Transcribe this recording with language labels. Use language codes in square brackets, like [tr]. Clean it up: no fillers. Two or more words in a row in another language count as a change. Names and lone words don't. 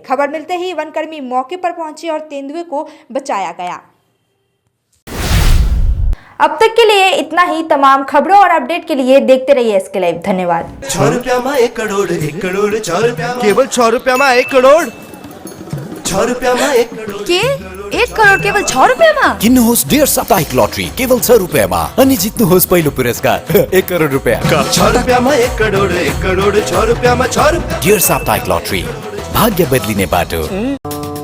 [hi] खबर मिलते ही वनकर्मी मौके पर पहुंचे और तेंदुए को बचाया गया। अब तक के लिए इतना ही। तमाम खबरों और अपडेट के लिए देखते रहिए एसके लाइव। धन्यवाद। 6 रुपया में 1 करोड़, 1 करोड़ 6 रुपया, केवल 6 रुपया में 1 करोड़, 6 रुपया में 1 करोड़ [ne] के 1 करोड़ केवल 6 रुपयामा। किन्नुहोस् डेढ साप्ताहिक लटरी केवल 6 रुपयामा अनि जित्नुहोस् पहिलो पुरस्कार 1 करोड रुपैयाँ। 6 रुपयामा 1 करोड, 1 करोड 6 रुपयामा 6 रुपया। डेढ साप्ताहिक लटरी, भाग्य बदलिने बाटो।